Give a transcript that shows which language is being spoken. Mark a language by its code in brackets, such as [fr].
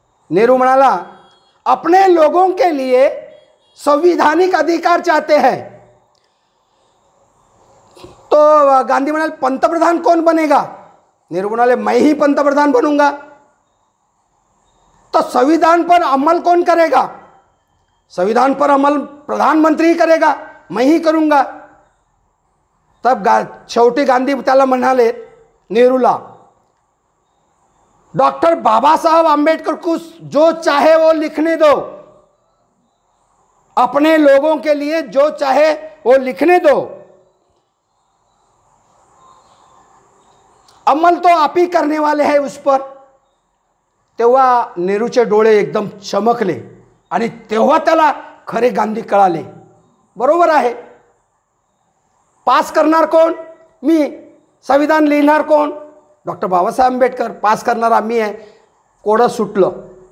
[mr] नेहरू म्हणाला, [hi] अपने लोगों के लिए संवैधानिक अधिकार चाहते हैं. तो [mr] गांधी म्हणाले, [hi] पंतप्रधान कौन बनेगा? [mr] नेहरू म्हणाले, [hi] मैं ही पंतप्रधान बनूंगा. तो संविधान पर अमल कौन करेगा? संविधान पर अमल प्रधानमंत्री करेगा, मैं ही करूंगा. तब [mr] शेवटी गांधी त्याला म्हणाले नेहरूला, [hi] डॉक्टर बाबा साहब आंबेडकर को जो चाहे वो लिखने दो, अपने लोगों के लिए जो चाहे वो लिखने दो, अमल तो आप ही करने वाले हैं उस पर. [mr] तेव्हा नेहरूचे डोळे एकदम चमकले आणि तेव्हा त्याला खरे गांधी कळाले. बरोबर आहे, पास करणार कोण? मी. संविधान लिहिणार कोण? डॉक्टर बाबासाहेब आंबेडकर. पास करणारा मी आहे. कोडं सुटलं.